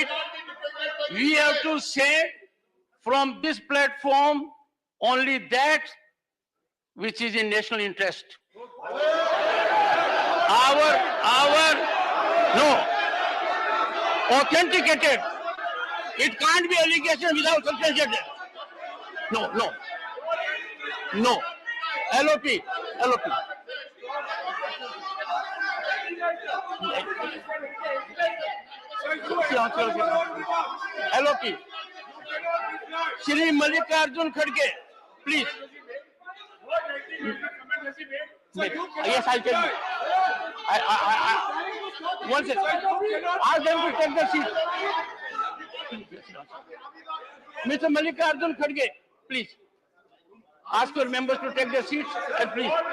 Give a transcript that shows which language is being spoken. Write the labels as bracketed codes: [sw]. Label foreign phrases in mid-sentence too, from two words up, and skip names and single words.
[en] We have to say from this platform only that which is in national interest. No, authenticated. It can't be allegation without substantiated. No. LOP. LOP. Shri Mallikarjun Kharge, please. Yes, I tell you. One second. Ask them to take the seat. Mr. Mallikarjun Kharge, please. Ask your members to take their seats and please.